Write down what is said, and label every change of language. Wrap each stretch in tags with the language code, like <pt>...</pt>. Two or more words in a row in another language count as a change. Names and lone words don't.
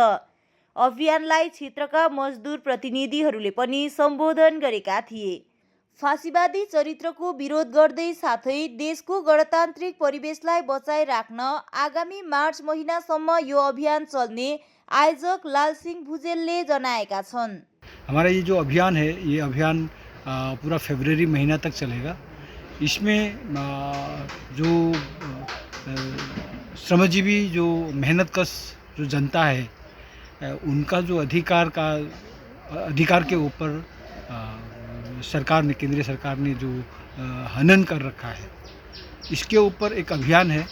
<ne>अभियानलाई क्षेत्रका मजदुर प्रतिनिधिहरूले पनि सम्बोधन गरेका थिए। फाँसीवादी चरित्रको विरोध गर्दै साथै देशको गणतान्त्रिक परिवेशलाई बचाइराख्न आगामी मार्च महिनासम्म यो अभियान चल्ने आयोजक लालसिंह भुजेलले जनाएका छन्।</ne> <hi>हमारा ये जो अभियान है, ये अभियान पूरा फरवरी महीना तक चलेगा। इसमें जो श्रमजीवी, जो मेहनतकश जो जनता है, उनका जो अधिकार के ऊपर सरकार ने, केंद्रीय सरकार ने जो हनन कर रखा है, इसके ऊपर एक अभियान है।</hi>